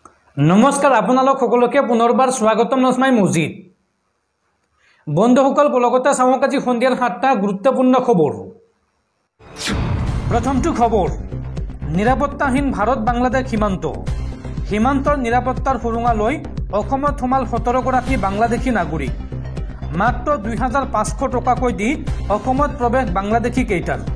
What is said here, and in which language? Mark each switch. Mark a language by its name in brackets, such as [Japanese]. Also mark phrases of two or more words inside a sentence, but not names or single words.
[Assamese] নমস্কাৰ আপোনালোক সকলোকে পুনৰবাৰ স্বাগতম নস্মাই মজিদ বন্ধুসকল बलगता चाওক আজি সন্ধিয়াৰ 7টা গুৰুত্বপূৰ্ণ খবৰ। প্ৰথমটো খবৰ নিৰাপত্তাহীন ভাৰত বাংলাদেশ সীমান্তৰ নিৰাপত্তাৰ সুৰুঙা লৈ অসমত সোমাল 17 গৰাকী বাংলাদেশী নাগৰিক। মাত্ৰ 2500 টকাকৈ দি অসমত প্ৰৱেশ বাংলাদেশী কেইটাৰ।